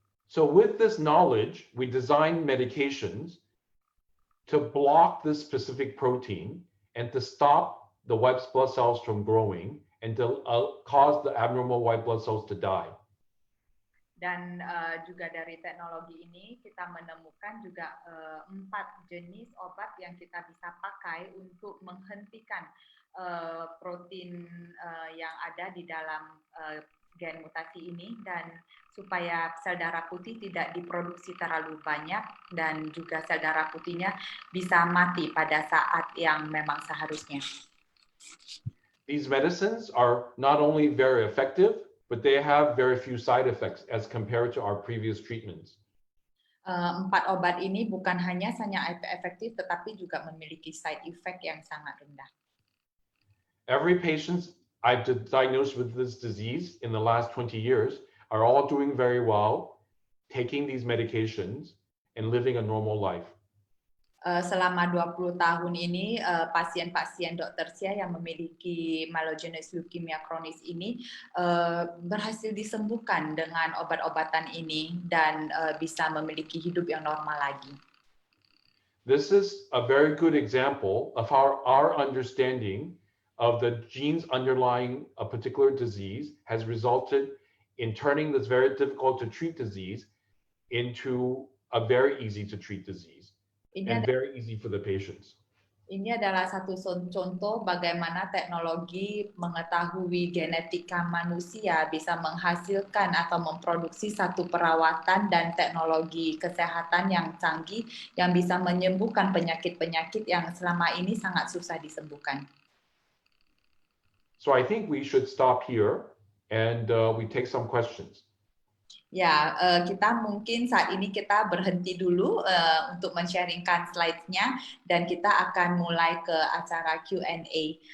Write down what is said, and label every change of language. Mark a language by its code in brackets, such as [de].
[en] So with this knowledge, we design medications to block this specific protein and to stop the white blood cells from growing and to cause the abnormal white blood cells to die. [id] Dan juga dari teknologi ini kita menemukan juga 4 jenis obat yang kita bisa pakai untuk menghentikan protein yang ada di dalam gen mutasi ini, dan supaya sel darah putih tidak diproduksi terlalu banyak dan juga sel darah putihnya bisa mati pada saat yang memang seharusnya. [en] These medicines are not only very effective, but they have very few side effects as compared to our previous treatments. [id] 4 obat ini bukan hanya efektif, tetapi juga memiliki side effect yang sangat rendah. [en] Every patient I've diagnosed with this disease in the last 20 years are all doing very well, taking these medications and living a normal life. [id] Selama 20 tahun ini, pasien-pasien Dr. Hsieh yang memiliki myelogenous leukemia kronis ini berhasil disembuhkan dengan obat-obatan ini dan bisa memiliki hidup yang normal lagi. [en] This is a very good example of how our understanding of the genes underlying a particular disease has resulted in turning this very difficult to treat disease into a very easy to treat disease. And very easy for the patients. [id] Ini adalah satu contoh bagaimana teknologi mengetahui genetika manusia bisa menghasilkan atau memproduksi satu perawatan dan teknologi kesehatan yang canggih yang bisa menyembuhkan penyakit-penyakit yang selama ini sangat susah disembuhkan. [en] So I think we should stop here and we take some questions. [id] Ya, kita mungkin saat ini kita berhenti dulu untuk men-sharingkan slides-nya dan kita akan mulai ke acara Q&A.